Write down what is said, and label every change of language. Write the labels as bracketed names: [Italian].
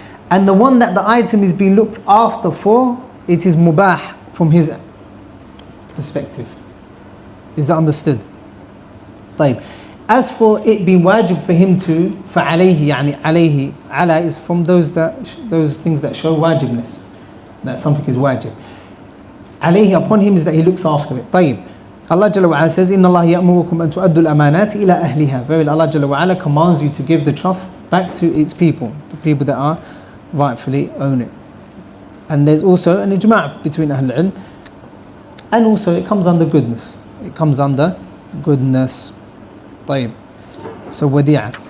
[English] And the one that the item is being looked after for, it is mubah from his perspective. Is that understood? [Arabic] طيب. [English] As for it being wajib for him to, [Arabic] فَعَلَيْهِ يعني عليه, [English] ala is from those things that show wajibness, that something is wajib. [Arabic] عليه, [English] upon him, is that he looks after it. طيب. Allah Jalla wa Ala says, [Arabic] إِنَّ اللَّهَ يَأْمُرُكُمْ أَن تُؤَدُّوا الْأَمَانَاتِ إِلَىٰ أَهْلِهَا. [English] Verily, Allah Jalla wa Ala commands you to give the trust back to its people, the people that are rightfully own it. And there's also an ijma' between Ahl al-Ilm, and also it comes under goodness. It comes under goodness. [Arabic] طيب. [English] So wadi'a.